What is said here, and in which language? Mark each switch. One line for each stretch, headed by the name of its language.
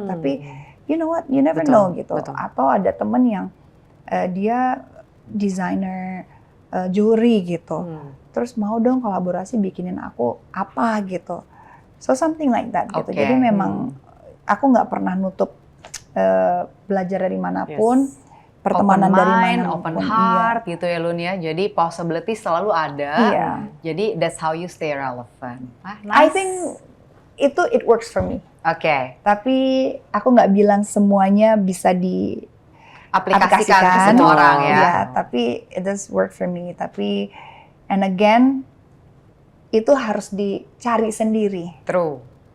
Indonesian: Tapi
English: you know what, you never know
Indonesian: gitu. Atau ada temen yang dia desainer jewelry gitu. Terus mau dong kolaborasi bikinin aku apa gitu.
English: So something like that
Indonesian: gitu. Jadi memang aku nggak pernah nutup belajar dari manapun, pertemanan
English: open
Indonesian: dari
English: mind,
Indonesian: manapun.
English: open heart
Indonesian: gitu ya Lun ya. Jadi possibility selalu ada.
English: Jadi that's how you stay relevant. I think it works for me.
Indonesian: Tapi aku nggak bilang semuanya bisa diaplikasikan ke semua orang ya.
English: Tapi it does work for me. Tapi and again
Indonesian: itu harus dicari sendiri.
English: True.